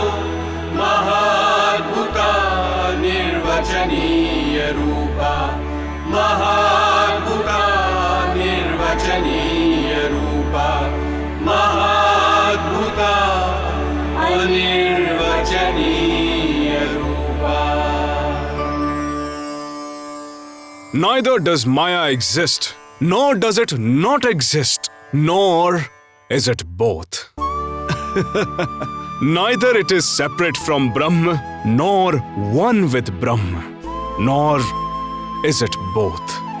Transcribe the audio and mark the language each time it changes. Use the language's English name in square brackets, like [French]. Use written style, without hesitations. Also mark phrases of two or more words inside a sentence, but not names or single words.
[Sanskrit] महाद्भुता निर्वचनीय रूपा महाद्भुता निर्वचनीय रूपा महाद्भुता अनिर्वचनीय रूपा. [English] Neither does Maya exist, nor does it not exist, nor is it both. Neither it is separate from Brahma, nor one with Brahma, nor is it both.